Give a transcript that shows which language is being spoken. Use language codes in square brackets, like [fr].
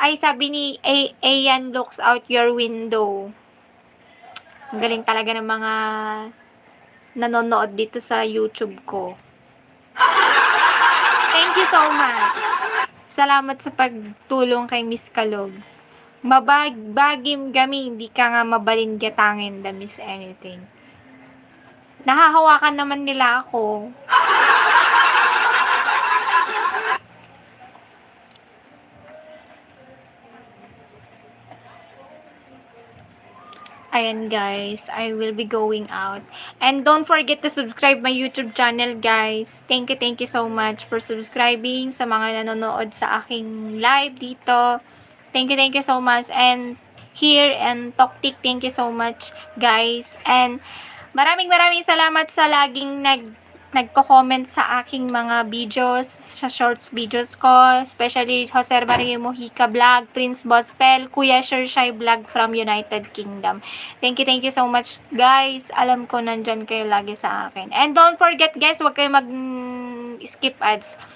[tl] Ay, sabi ni Ayan, [en] looks out your window. [tl] Ang galing talaga ng mga nanonood dito sa YouTube ko. [en] Thank you so much. [tl] Salamat sa pagtulong kay Miss Kalog. Mabagim gami, hindi ka nga mabalin gatangin the miss anything. Nahahawakan naman nila ako. [en] Ayan guys, I will be going out. And don't forget to subscribe my YouTube channel guys. Thank you so much for subscribing [tl] sa mga nanonood sa aking [en] live dito. Thank you so much. And here and Toktik, thank you so much guys. [tl] And maraming salamat sa laging nagko-comment sa aking mga videos, sa shorts videos ko, especially Jose Maria Mojica Vlog, Prince Bospel, Kuya Shershai Vlog from United Kingdom. [en] Thank you so much guys. [tl] Alam ko nandyan kayo lagi sa akin. [en] And don't forget guys, [tl] huwag kayo mag-skip ads.